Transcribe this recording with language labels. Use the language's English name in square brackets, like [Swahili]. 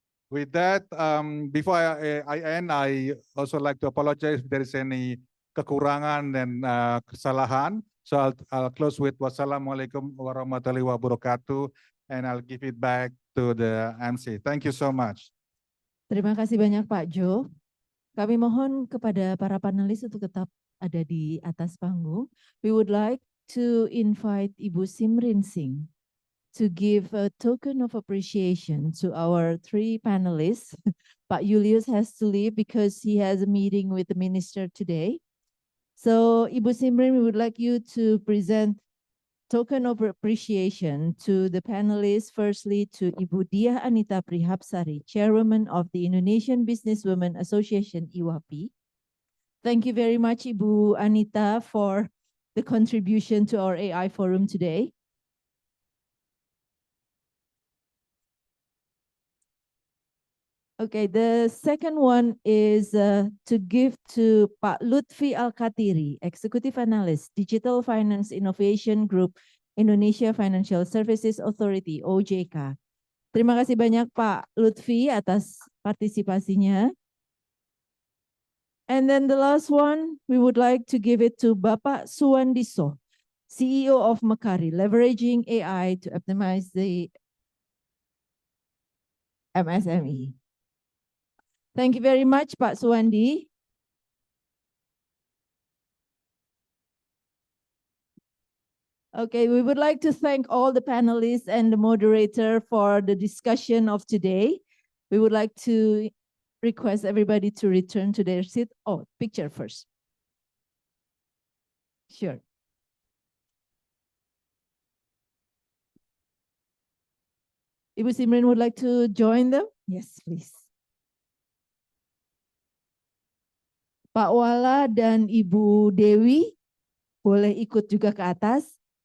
[English] With that, before I end, I also like to apologize if there is any [Indonesian] kekurangan dan kesalahan. [English] So I'll close with [Arabic] wassalamualaikum warahmatullahi wabarakatuh, [English] and I'll give it back to the MC. Thank you so much. [Indonesian] Terima kasih banyak Pak Jo. Kami mohon kepada para panelis untuk tetap ada di atas panggung. [English] We would like to invite Ibu Simrin Singh to give a token of appreciation to our three panelists. Pak Julius has to leave because he has a meeting with the minister today. So Ibu Simrin, we would like you to present token of appreciation to the panelists. Firstly, to Ibu Diah Anita Prihapsari, Chairwoman of the Indonesian Businesswomen Association, IWAPI. Thank you very much, Ibu Anita, for the contribution to our AI forum today. Okay, the second one is to give to Pak Lutfi Al-Khatiri, Executive Analyst, Digital Finance Innovation Group, Indonesia Financial Services Authority, OJK. [Indonesian] Terima kasih banyak Pak Lutfi atas partisipasinya. [English] And then the last one, we would like to give it to Bapak Suwandiso, CEO of Makari, leveraging AI to optimize the MSME. Thank you very much, Pak Suwandi. Okay, we would like to thank all the panelists and the moderator for the discussion of today. We would like to request everybody to return to their seat. Oh, picture first. Sure. Ibu Simrin would like to join them? Yes, please. [Indonesian] Pak Wala dan Ibu Dewi boleh ikut juga ke atas.